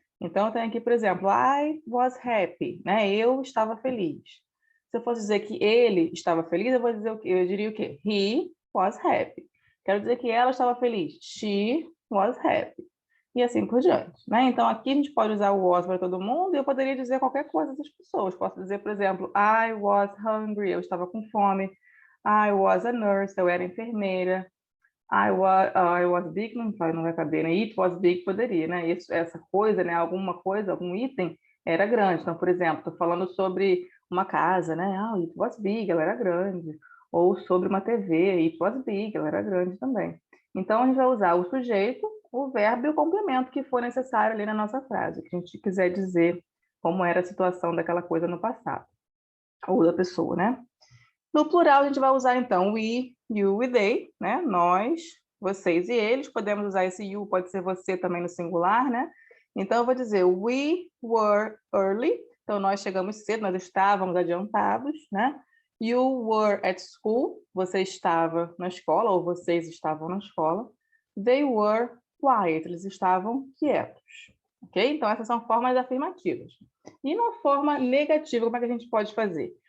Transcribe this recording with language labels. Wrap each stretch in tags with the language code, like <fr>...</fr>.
<pt>Então, eu tenho aqui, por exemplo,</pt> <en>I was happy,</en> <pt>né? Eu estava feliz. Se eu fosse dizer que ele estava feliz, eu diria o quê?</pt> <en>He was happy.</en> <pt>Quero dizer que ela estava feliz.</pt> <en>She was happy.</en> <pt>E assim por diante, né? Então, aqui a gente pode usar o was para todo mundo e eu poderia dizer qualquer coisa das pessoas. Posso dizer, por exemplo,</pt> <en>I was hungry,</en> <pt>eu estava com fome.</pt> <en>I was a nurse,</en> <pt>eu era enfermeira.</pt> <en>I was big,</en> <pt>não vai caber, né?</pt> <en>It was big</en> <pt>poderia, né? Essa coisa, né? Alguma coisa, algum item era grande. Então, por exemplo, estou falando sobre uma casa, né? Ah,</pt> <en>it was big,</en> <pt>ela era grande. Ou sobre uma TV,</pt> <en>it was big,</en> <pt>ela era grande também. Então, a gente vai usar o sujeito, o verbo e o complemento que for necessário ali na nossa frase, que a gente quiser dizer como era a situação daquela coisa no passado, ou da pessoa, né? No plural, a gente vai usar, então, we, you e they, né? Nós, vocês e eles. Podemos usar esse you, pode ser você também no singular, né? Então, eu vou dizer,</pt> <en>we were early.</en> <pt>Então, nós chegamos cedo, nós estávamos adiantados, né?</pt> <en>You were at school.</en> <pt>Você estava na escola, ou vocês estavam na escola.</pt> <en>They were quiet.</en> <pt>Eles estavam quietos. Ok? Então, essas são formas afirmativas. E na forma negativa, como é que a gente pode fazer?</pt>